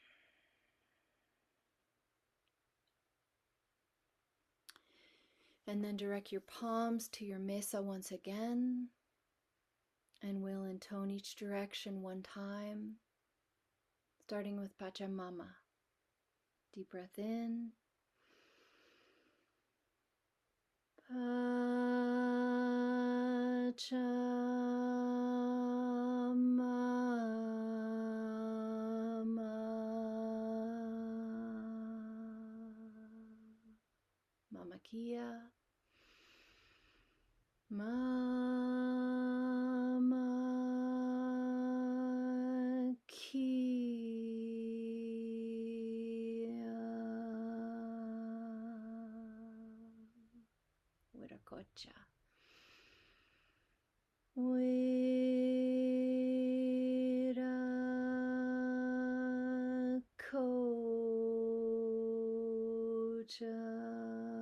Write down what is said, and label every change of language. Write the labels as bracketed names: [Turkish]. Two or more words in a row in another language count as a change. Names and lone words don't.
[English] And then direct your palms to your mesa once again. And we'll intone each direction one time, starting with Pachamama. Deep breath in. Pachamama. Mama Kia. Mama Kia. Wiracocha. Wiracocha.